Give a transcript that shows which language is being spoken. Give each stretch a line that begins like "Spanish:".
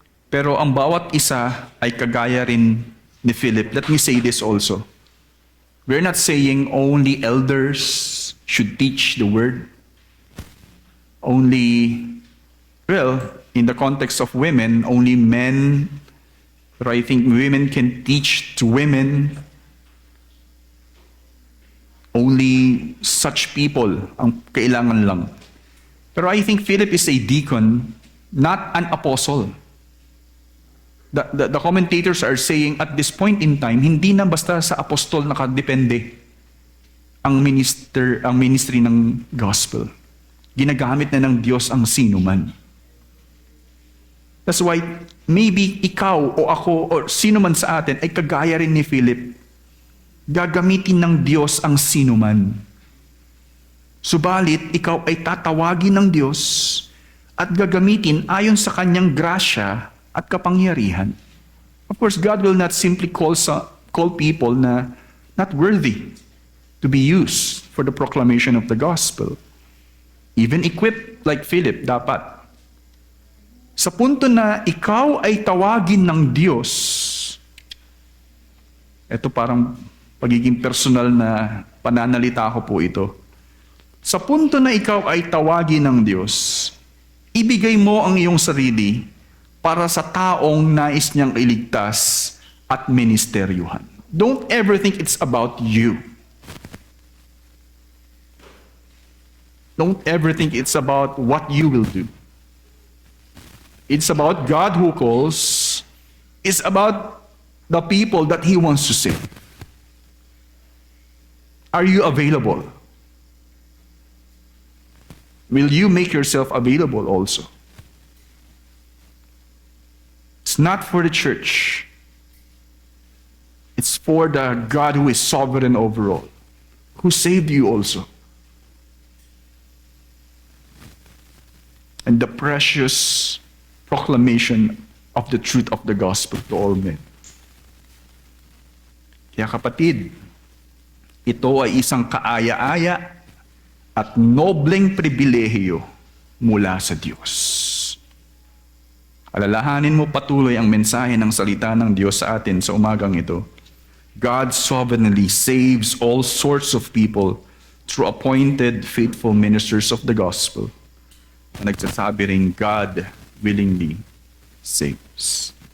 Filipino: Pero ang bawat isa ay kagaya rin ni Philip.
English: Let me say this also. We're not saying only elders should teach the word. Only, in the context of women, only men, but I think women can teach to women. Only such people
Filipino: ang kailangan lang.
English: Pero I think Philip is a deacon, not an apostle. The commentators are saying at this point in time,
Filipino: hindi na basta sa apostol nakadepende ang ministry ng gospel. Ginagamit na ng Diyos ang sino man.
English: That's why maybe
Filipino: ikaw o ako o sino man sa atin ay kagaya rin ni Philip. Gagamitin ng Diyos ang sino man. Subalit, ikaw ay tatawagin ng Diyos at gagamitin ayon sa kanyang grasya at kapangyarihan.
English: Of course, God will not simply call people na not worthy to be used for the proclamation of the gospel. Even equipped like Philip, dapat.
Filipino: Sa punto na ikaw ay tawagin ng Diyos, ito parang pagiging personal na pananalita ko po ito. Sa punto na ikaw ay tawagin ng Diyos, ibigay mo ang iyong sarili para sa taong nais niyang iligtas at ministeryuhan.
English: Don't ever think it's about you. Don't ever think it's about what you will do. It's about God who calls. It's about the people that He wants to save. Are you available? Will you make yourself available also? It's not for the church. It's for the God who is sovereign over all, who saved you also. And the precious proclamation of the truth of the gospel to all men.
Filipino: Kaya kapatid, ito ay isang kaaya-aya at nobleng pribilehiyo mula sa Diyos. Alalahanin mo patuloy ang mensahe ng salita ng Diyos sa atin sa umagang ito.
English: God sovereignly saves all sorts of people through appointed faithful ministers of the gospel.
Filipino: Nagsasabi rin,
English: God willingly saves.